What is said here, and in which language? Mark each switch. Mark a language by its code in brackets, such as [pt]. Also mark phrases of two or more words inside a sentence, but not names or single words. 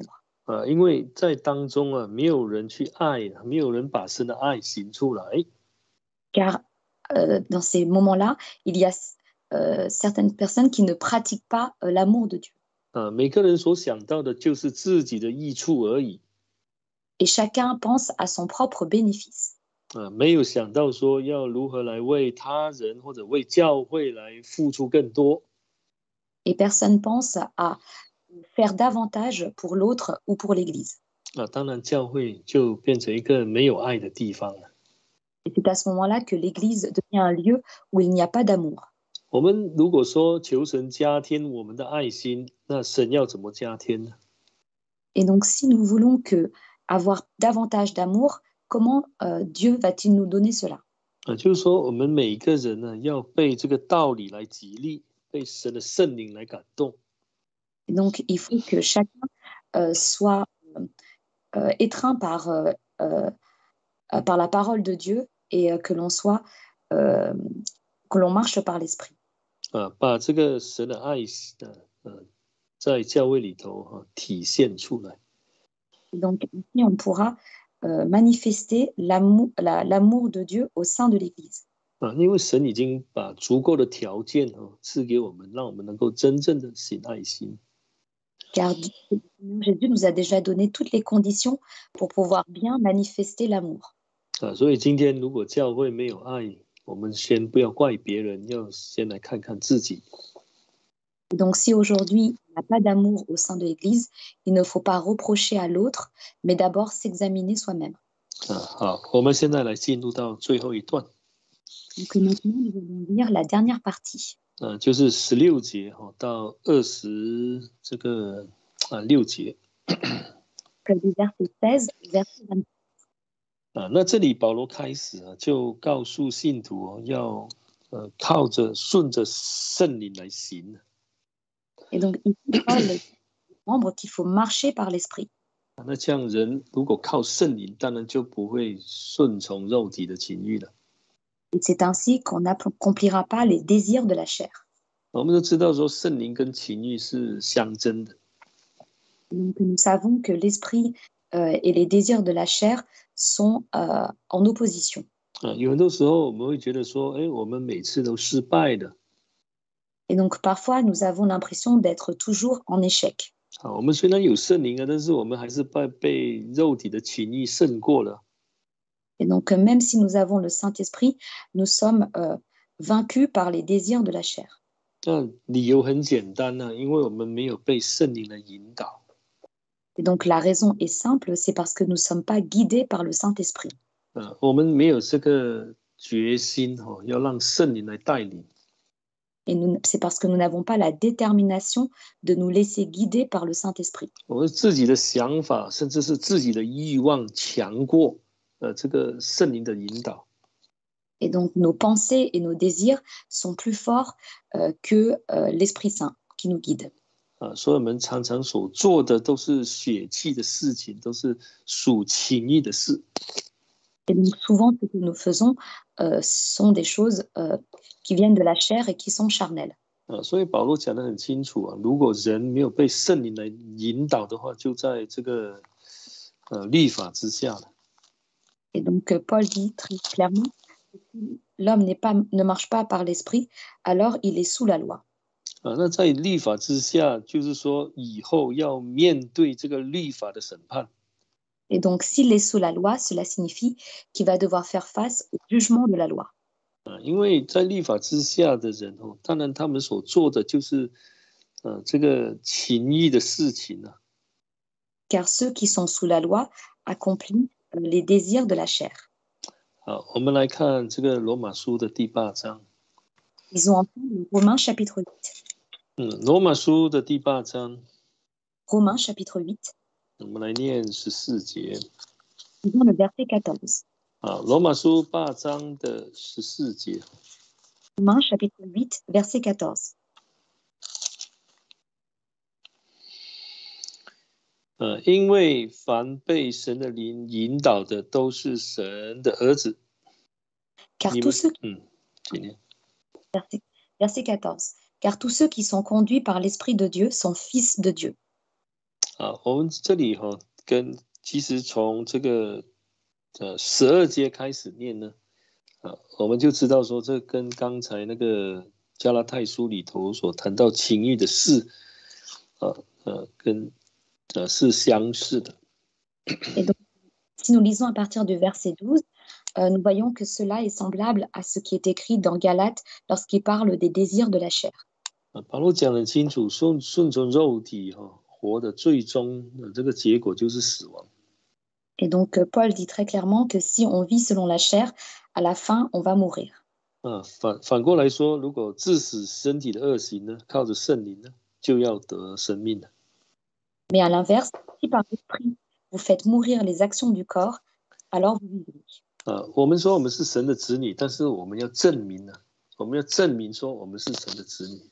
[zh] 因为在当中没有人去爱，没有人把神的爱行出来。 [fr] Car dans ces moments-là, il y a certaines personnes qui ne pratiquent pas l'amour de Dieu. [zh] 每个人所想到的就是自己的益处而已。 [fr] Et chacun pense à son propre bénéfice. [zh] 没有想到说要如何来为他人或者为教会来付出更多。 [fr] Et personne pense à faire davantage pour l'autre ou pour l'Église. [zh] 当然教会就变成一个没有爱的地方了。 [fr] Et c'est à ce moment-là que l'Église devient un lieu où il n'y a pas d'amour. [zh] 我们如果说求神加添我们的爱心，那神要怎么加添呢？ [fr] Et donc si nous voulons avoir davantage d'amour, comment Dieu va-t-il nous donner cela? [zh] 就是说我们每一个人呢，要被这个道理来激励，被神的圣灵来感动。 [fr] Et donc il faut que chacun soit étreint par la parole de Dieu et que l'on marche par l'esprit. [zh] 把这个神的爱在教会里头体现出来。 [fr] Donc ici on pourra manifester l'amour de Dieu au sein de l'Église. [zh] 因为神已经把足够的条件赐给我们，让我们能够真正的行爱心。 [fr] Car Jésus nous a déjà donné toutes les conditions pour pouvoir bien manifester l'amour. [zh] 所以今天如果教会没有爱，我们先不要怪别人，要先来看看自己。 [fr] Et donc, si aujourd'hui, il n'y a pas d'amour au sein de l'Église, il ne faut pas reprocher à l'autre, mais d'abord s'examiner soi-même. [zh] 好，我们现在来进入到最后一段， [fr] Donc maintenant, nous allons lire la dernière partie, [zh] 就是16节到26节。 [fr] du verset 16 au verset 24. [zh] 那这里保罗开始就告诉信徒要靠着顺着圣灵来行。 [fr] Et donc ici, Paul dit aux membres qu'il faut marcher par l'esprit. [zh] 那这样人如果靠圣灵，当然就不会顺从肉体的情欲了。 [fr] Et c'est ainsi qu'on n'accomplira pas les désirs de la chair. [zh] 我们都知道说圣灵跟情欲是相争的。 [fr] Donc nous savons que l'esprit et les désirs de la chair sont en opposition. [zh] 有很多时候我们会觉得说，我们每次都失败的。 [fr] Et donc parfois, nous avons l'impression d'être toujours en échec. [zh] 我们虽然有圣灵但是我们还是被肉体的情欲胜过了。 [fr] Et donc même si nous avons le Saint-Esprit, nous sommes vaincus par les désirs de la chair. [zh] 那理由很简单因为我们没有被圣灵来引导。 [fr] Et donc la raison est simple, c'est parce que nous ne sommes pas guidés par le Saint-Esprit. [zh] 我们没有这个决心要让圣灵来带领。 [fr] Et c'est parce que nous n'avons pas la détermination de nous laisser guider par le Saint-Esprit. [zh] 我们自己的想法甚至是自己的欲望强过这个圣灵的引导。 [fr] Et donc nos pensées et nos désirs sont plus forts que l'Esprit Saint qui nous guide. [zh] 所以我们常常所做的都是血气的事情，都是属情欲的事。 [fr] Et donc souvent, ce que nous faisons sont des choses qui viennent de la chair et qui sont charnelles. [zh] 所以保罗讲得很清楚如果人没有被圣灵来引导的话，就在这个律法之下了。 [fr] Et donc Paul dit très clairement que si l'homme ne marche pas par l'esprit, alors il est sous la loi. [zh] 那在律法之下，就是说以后要面对这个律法的审判。 [fr] Et donc s'il est sous la loi, cela signifie qu'il va devoir faire face au jugement de la loi. [zh] 因为在律法之下的人当然他们所做的就是这个情欲的事情。 [fr] Car ceux qui sont sous la loi accomplissent les désirs de la chair. [zh] 好，我们来看这个罗马书的第8章。 [fr] Ils ont entendu Romains chapitre 8. [zh] 罗马书的第8章， [fr] Romains chapitre 8. [zh] 我们来念14节。 [fr] Lisons le verset 14. [zh] 罗马书8章的14节。 [fr] Romains chapitre 8, verset 14. [zh] 因为凡被神的灵引导的，都是神的儿子。 [fr] Car [zh] 你 [fr] tous [zh] 们 [fr] ceux, [zh] 请念。 [fr] verset 14. Car tous ceux qui sont conduits par l'Esprit de Dieu sont fils de Dieu. [zh] 我们这里其实从这个12节开始念呢，我们就知道说这跟刚才那个加拉太书里头所谈到情欲的事，跟是相似的。 [fr] Et donc, si nous lisons à partir du verset 12, nous voyons que cela est semblable à ce qui est écrit dans Galates lorsqu'il parle des désirs de la chair. [zh] 保罗讲得很清楚，顺从肉体活的最终的这个结果就是死亡。 [fr] Et donc, Paul dit très clairement que si on vit selon la chair, à la fin, on va mourir. [zh] 反过来说，如果致死身体的恶行呢，靠着圣灵呢，就要得生命了。 [fr] Mais à l'inverse, si par l'esprit vous faites mourir les actions du corps, alors vous vivrez. [zh] 我们说我们是神的子女，但是我们要证明我们要证明说我们是神的子女。